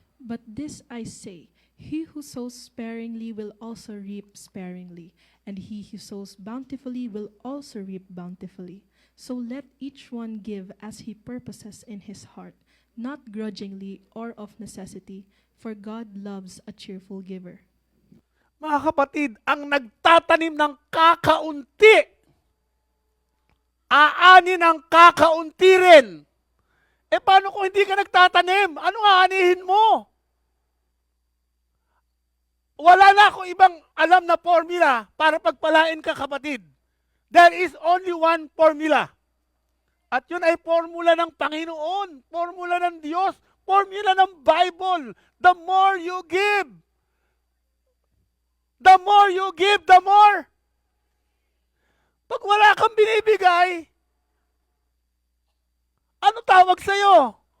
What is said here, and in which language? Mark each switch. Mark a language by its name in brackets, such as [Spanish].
[English] But this I say, he who sows sparingly will also reap sparingly, and he who sows bountifully will also reap bountifully. So let each one give as he purposes in his heart, not grudgingly or of necessity, for God loves a cheerful giver. [Filipino] Mga kapatid, ang nagtatanim ng kakaunti, aani ng kakaunti rin. Eh paano kung hindi ka nagtatanim? Anong aanihin mo? Wala na akong ibang alam na formula para pagpalain ka, kapatid. [English] There is only one formula. [Filipino] At yun ay formula ng Panginoon, formula ng Diyos, formula ng Bible. [English] The more you give, the more. [Filipino] Pag wala kang binibigay, ano tawag sa'yo?